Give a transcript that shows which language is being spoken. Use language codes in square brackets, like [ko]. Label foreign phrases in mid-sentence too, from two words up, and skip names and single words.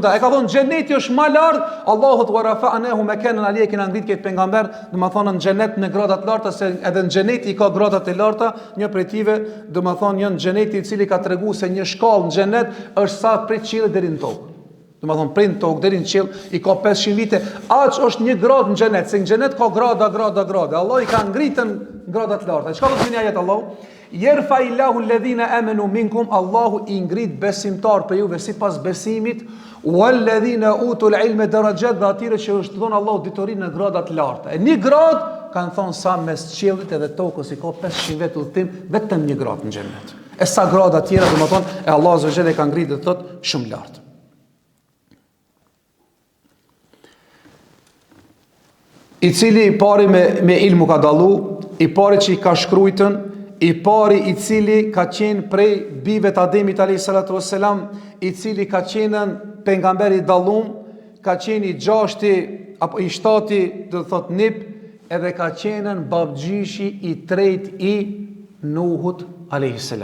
[sq] E ka thonë xheneti është më lart, Allahu [ar] ورفعناه مكانا عليا, [sq] kena ngrit këtë pejgamber, domethënë në xhenet në grada të larta, se edhe në xheneti ka grada të larta, një prej tyre, domethënë një xheneti i cili ka treguar se një shkallë në xhenet është sa prej qiellit deri në tokë. Domethënë prej në tokë deri në qiell i ka 500 vite. Aq është një gradë në xhenet, se në xhenet ka grada. Allah i ka ngritën grada të larta. Çka do të thonë ajet Allahu? [ar] يرفع الله الذين آمنوا منكم, [sq] Allahu i ngrit besimtar për juve sipas besimit, [ar] والذين أوتوا العلم درجات, [sq] dhe atyre që është dhënë Allahu ditorinë në grada të larta. E një gradë kanë thonë sa mes qiellit edhe tokës i ka 500 vjet udhtim, vetëm një gradë në xhenet. E sa grada të tjera domethënë e Allahu [ar] عز وجل [sq] ka ngritur thotë shumë lart. I cili i pari me ilmu ka dallu, i pari që i ka shkrujtën, i pari i cili ka qenë prej bive të Ademit [ar] عليه الصلاة والسلام, [sq] i cili ka qenë pejgamberi i dallum, ka qenë i gjashti apo i shtati, do të thotë nip, edhe ka qenë babgjyshi i tret i Nuhut [ar] عليه السلام.